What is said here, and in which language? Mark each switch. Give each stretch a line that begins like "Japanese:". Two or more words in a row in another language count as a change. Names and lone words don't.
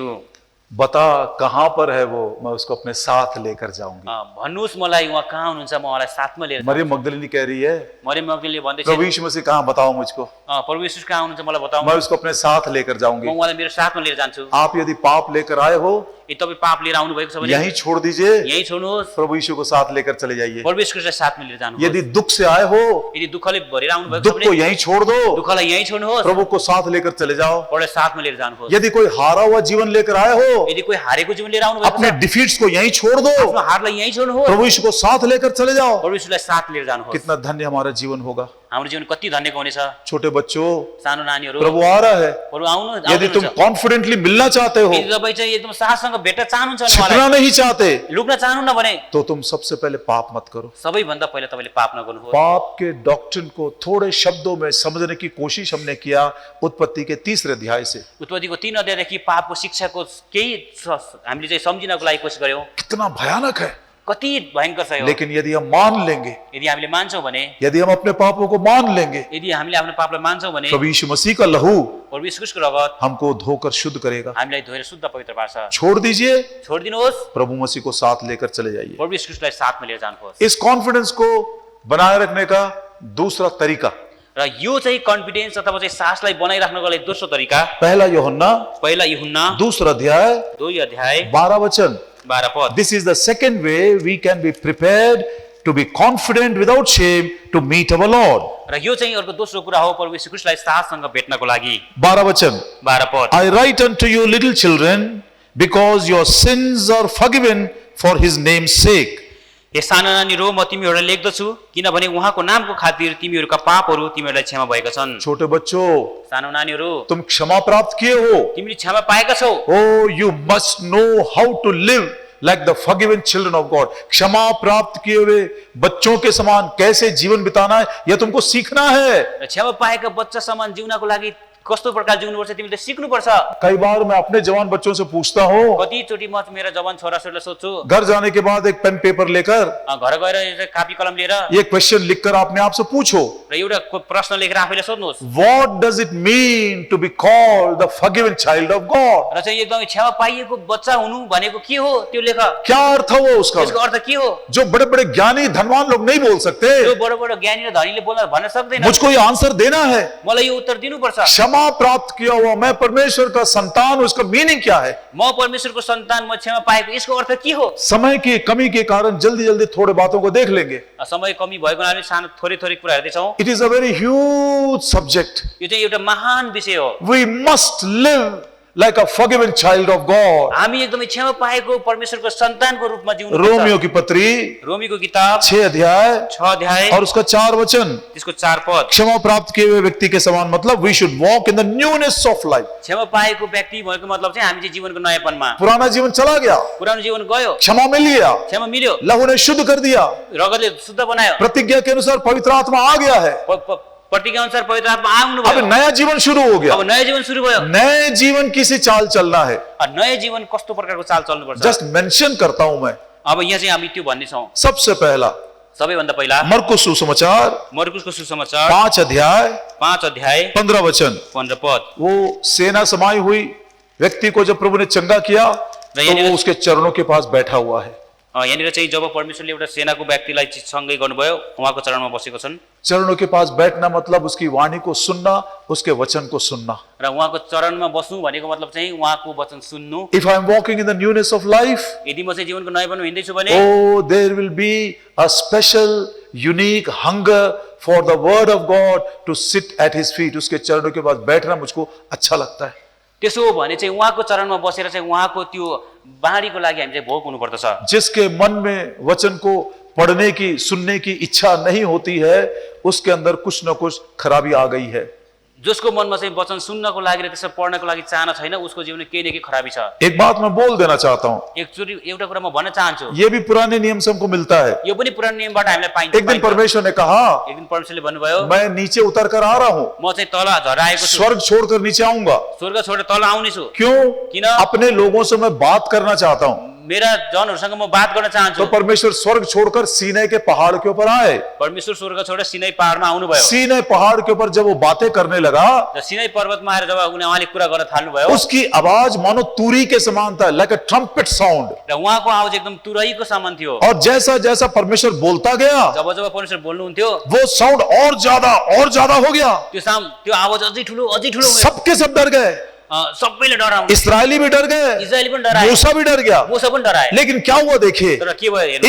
Hindi: बता कहां पर है वो, मैं उसको अपने साथ लेकर जाऊंगी।
Nepali: भन्नुहोस् मलाई उहाँ कहाँ हुनुहुन्छ, म उहाँलाई साथमा लिएर जान्छु।
Hindi: मरियम मगदलिनी कह रही है,
Nepali: मरियम मगदलिनीले भन्दै
Hindi: प्रभु यीशु मसीह कहां, बताओ मुझको,
Nepali: प्रभु येशू कहाँ हुनुहुन्छ मलाई बताउँ,
Hindi: मैं उसको अपने साथ लेकर
Nepali: म
Hindi: जाऊंगी।
Nepali: उहाँलाई मेरो साथमा लिएर जान्छु।
Hindi: आप यदि पाप लेकर आए हो,
Nepali: यदि तपाईँ पाप लिएर आउनु भएको छ भने
Hindi: यहीं छोड़ दीजिए,
Nepali: यहीं छोड्नुहोस्,
Hindi: प्रभु यीशु को साथ लेकर चले जाइए।
Nepali: प्रभु येशूलाई साथमा लिएर जानुहोस्।
Hindi: यदि दुख से आए हो,
Nepali: यदि दुःखले भरेर आउनु भएको छ
Hindi: दुख को
Nepali: भने
Hindi: यहीं छोड़ दो,
Nepali: दुःखलाई यहीं छोड्नुहोस्,
Hindi: प्रभु को साथ लेकर चले जाओ।
Nepali: प्रभुलाई साथमा लिएर जानुहोस्।
Hindi: यदि कोई हारा हुआ जीवन लेकर आए हो,
Nepali: यदि कोही हारेको जीवन लिएर आउनु भएको
Hindi: अपने
Nepali: छ,
Hindi: डिफीट्स को यहीं छोड़ दो,
Nepali: आफ्नो हारलाई यहीं छोड्नुहोस्,
Hindi: प्रभु यीशु को साथ लेकर चले जाओ।
Nepali: प्रभु येशूलाई साथ लिएर जानुहोस्।
Hindi: कितना धन्य हमारा जीवन होगा।
Nepali: हाम्रो जीवन कति धन्यको हुनेछ।
Hindi: छोटे बच्चों,
Nepali: सानो नानीहरू,
Hindi: प्रभु आ रहा है।
Nepali: प्रभु आउनु
Hindi: यदि तुम कॉन्फिडेंटली मिलना चाहते हो,
Nepali: यदि तपाईँ चाहिँ एकदम साहससँग भेट्न चाहनुहुन्छ भने
Hindi: छिपना
Nepali: उहाँलाई,
Hindi: नहीं चाहते,
Nepali: लुक्न चाहनुहुन्न भने
Hindi: तो तुम सबसे पहले पाप मत करो।
Nepali: सबैभन्दा पहिला तपाईँले पाप नगर्नुहोस्।
Hindi: पाप के डॉक्ट्रिन को थोड़े शब्दों में समझने की कोशिश हमने किया उत्पत्ति के 3 अध्याय से।
Nepali: उत्पत्तिको 3 अध्यायदेखि पापको शिक्षाको केही हामीले चाहिँ सम्झिनको लागि कोसिस गर्यौं।
Hindi: कितना भयानक है,
Nepali: कति भयंकर छ यो।
Hindi: लेकिन यदि हम मान लेंगे,
Nepali: यदि हामीले मान्छौँ भने,
Hindi: यदि हम अपने पापों को मान लेंगे,
Nepali: यदि हामीले आफ्नो पापलाई मान्छौँ भने
Hindi: प्रभु यीशु मसीह का लहू
Nepali: प्रभु येशूको रगत
Hindi: हमको धोकर शुद्ध करेगा।
Nepali: हामीलाई धोएर शुद्ध पवित्र पार्छ।
Hindi: छोड़ दीजिए,
Nepali: छोडिदिनुहोस्,
Hindi: प्रभु मसीह को साथ लेकर चले जाइए।
Nepali: प्रभु येशूलाई साथमा लिएर जानुहोस्।
Hindi: इस कॉन्फिडेंस को बनाए रखने का दूसरा तरीका,
Nepali: र यो चाहिँ कन्फिडेन्स अथवा चाहिँ साहसलाई बनाइराख्नको लागि दोस्रो तरिका,
Hindi: पहला यूहन्ना
Nepali: पहिला यूहन्ना
Hindi: 2 अध्याय
Nepali: 2 अध्याय
Hindi: 12 वचन।
Nepali: 12 पद।
English: This is the second way we can be prepared to be confident without shame to meet our Lord.
Nepali: र यो चाहिँ अर्को दोस्रो कुरा हो प्रभु येशू ख्रीष्टलाई साहससँग भेट्नको लागि।
Hindi: 12 वचन।
Nepali: 12 पद।
English: I write unto you little children because your sins are forgiven for his name's sake.
Nepali: हे साना नानीहरू, म तिमीहरूलाई लेख्दछु किनभने उहाँको नामको खातिर तिमीहरूका पापहरू तिमीहरूलाई क्षमा भएका छन्।
Hindi: छोटे बच्चों,
Nepali: सानो नानीहरू,
Hindi: तुम क्षमा प्राप्त किए हो।
Nepali: तिमीले क्षमा पाएका छौ।
English: Oh, you must know how to live like the forgiven children of God.
Hindi: क्षमा प्राप्त किए हुए बच्चों के समान कैसे जीवन बिताना है, यह तुमको सीखना है।
Nepali: र क्षमा पाएका बच्चा समान जिउनको लागि कस्तो प्रकार जिउनुपर्छ तिमीले सिक्नुपर्छ।
Hindi: कई बार मैं अपने जवान बच्चों से पूछता हूँ,
Nepali: कतिचोटि म मेरा जवान छोराछोरीलाई सोध्छु,
Hindi: घर जाने के बाद एक
English: pen paper
Hindi: लेकर
Nepali: घर गएर कापी कलम लिएर
Hindi: ये क्वेश्चन लिखकर आपने आप से पूछो,
Nepali: र एउटा प्रश्न लेखेर आफैले सोध्नुहोस्,
English: What does it mean to be called the forgiven child of God?
Nepali: र चाहिँ एकदमै क्षमा पाइएको बच्चा हुनु भनेको के हो त्यो लेख।
Hindi: क्या अर्थ हो उसका?
Nepali: त्यसको अर्थ के हो?
Hindi: जो बड़े बड़े ज्ञानी धनवान लोग नहीं बोल सकते,
Nepali: जो बडो बडो ज्ञानी र धनीले बोल्न भन्न सक्दैन।
Hindi: मुझको ये आंसर देना है।
Nepali: मलाई यो उत्तर दिनुपर्छ।
Hindi: क्षमा प्राप्त किया हुआ मैं परमेश्वर का संतान, उसका मीनिंग क्या है?
Nepali: म परमेश्वरको सन्तान, म क्षमा पाएको, यसको अर्थ के हो?
Hindi: समय की कमी के कारण जल्दी जल्दी थोड़े बातों को देख लेंगे।
Nepali: समय कमी भएको हुनाले सानो थोरै थोरै कुरा हेर्दैछौँ।
English: It is a very huge subject.
Nepali: यो चाहिँ एउटा महान विषय हो।
English: We must live like a forgiven child of God.
Nepali: हामी एकदमै क्षमा पाएको परमेश्वरको सन्तानको रूपमा जिउनु
Hindi: रोमियो की पत्री
Nepali: रोमीको किताब
Hindi: 6 अध्याय
Nepali: 6 अध्याय
Hindi: और उसका 4 वचन,
Nepali: त्यसको 4 पद।
Hindi: क्षमा प्राप्त किए हुए व्यक्ति के समान मतलब
English: we should walk in the newness of life.
Nepali: क्षमा पाएको व्यक्ति भएको मतलब चाहिँ हामी चाहिँ जीवनको नयाँपनमा,
Hindi: पुराना जीवन चला गया,
Nepali: पुरानो जीवन गयो,
Hindi: क्षमा मिल लिया,
Nepali: क्षमा मिल्यो,
Hindi: लहू ने शुद्ध कर दिया,
Nepali: रगतले शुद्ध बनायो,
Hindi: प्रतिज्ञा के अनुसार पवित्र आत्मा आ गया है,
Nepali: प्रतिज्ञा अनुसार पवित्र आत्मा आउनु
Hindi: अब
Nepali: भयो,
Hindi: नया जीवन शुरू हो गया।
Nepali: अब नयाँ जीवन सुरु भयो।
Hindi: नए जीवन किसी चाल चलना है,
Nepali: नयाँ जीवन कस्तो प्रकारको चाल चल्नुपर्छ,
English: just mention
Hindi: करता हूं मैं।
Nepali: अब यहाँ चाहिँ हामी त्यो भन्ने छौं।
Hindi: सबसे पहला
Nepali: सबैभन्दा पहिला
Hindi: मरकुस सुसमाचार
Nepali: मरकुसको सुसमाचार
Hindi: 5 अध्याय
Nepali: 5 अध्याय
Hindi: 15 वचन।
Nepali: 15 पद।
Hindi: वो सेना समाई हुई व्यक्ति को जब प्रभु ने चंगा किया तो वो उसके चरणों के पास बैठा हुआ है।
Nepali: यहाँनिर चाहिँ जब परमेश्वरले एउटा सेनाको व्यक्तिलाई सँगै गर्नुभयो, उहाँको चरणमा बसेको छन्।
Hindi: चरणों के पास बैठना मतलब उसकी वाणी को सुनना, उसके वचन को सुनना।
Nepali: र उहाँको चरणमा बस्नु भनेको मतलब चाहिँ उहाँको वचन सुन्नु।
English: If I am walking in the newness of life,
Nepali: यदि म चाहिँ जीवनको नयाँपनमा हिँड्दैछु भने
English: oh, there will be a special, unique hunger for the word of God to sit at His feet.
Hindi: उसके चरणों के पास बैठना मुझको अच्छा लगता है।
Nepali: त्यसो हो भने चाहिँ उहाँको चरणमा बसेर चाहिँ उहाँको त्यो बाणीको लागि हामी चाहिँ भोक हुनुपर्दछ।
Hindi: जिसके मन में वचन को पढ़ने की, सुनने की इच्छा नहीं होती है, उसके अंदर कुछ न कुछ खराबी आ गई है।
Nepali: जसको मनमा चाहिँ वचन सुन्नको लागि र त्यसो पढ्नको लागि चाहना छैन, उसको जीवनमा केही न केही खराबी छ।
Hindi: एक बात मैं बोल देना चाहता हूं,
Nepali: एकचोटि एउटा कुरा म भन्न चाहन्छु,
Hindi: ये भी पुराने नियम से हमको मिलता है।
Nepali: यो पनि पुरानो नियमबाट हामीलाई पाइन्छ।
Hindi: एक दिन परमेश्वर ने कहा,
Nepali: एक दिन परमेश्वरले भन्नुभयो,
Hindi: मैं नीचे उतर कर आ रहा हूं,
Nepali: म चाहिँ तल झरेर आएको छु,
Hindi: स्वर्ग छोड़कर नीचे आऊंगा।
Nepali: स्वर्ग छोडेर तल आउने छु।
Hindi: क्यों?
Nepali: किन?
Hindi: अपने लोगों से मैं बात करना चाहता हूं।
Nepali: मेरा जनहरूसँग म बात गर्न चाहन्छु।
Hindi: तो परमेश्वर स्वर्ग छोड़कर सीनै के पहाड़ के ऊपर आए।
Nepali: परमेश्वर स्वर्ग छोडेर सिनै पहाडमा आउनुभयो।
Hindi: सीनै पहाड़ के ऊपर जब वो बातें करने लगा,
Nepali: र सिनै पर्वतमा आएर जब उहाँले कुरा गर्न थाल्नुभयो,
Hindi: उसकी आवाज मानो तुरी के समान था,
English: like a trumpet sound.
Nepali: र उहाँको आवाज एकदम तुरहीको समान थियो।
Hindi: और जैसा जैसा परमेश्वर बोलता गया,
Nepali: जब जब परमेश्वर बोल्नुहुन्थ्यो,
Hindi: वो साउंड और ज्यादा हो गया।
Nepali: त्यो आवाज अझै ठुलो भयो।
Hindi: सबके सब डर गए,
Nepali: सबैले डराउनु,
Hindi: इस्राएली भी डर गए,
Nepali: इजरायली पनि डराए,
Hindi: मूसा भी डर गया।
Nepali: मूसा पनि डराए।
Hindi: लेकिन क्या हुआ देखिए,
Nepali: तर के भयो हेर्नु,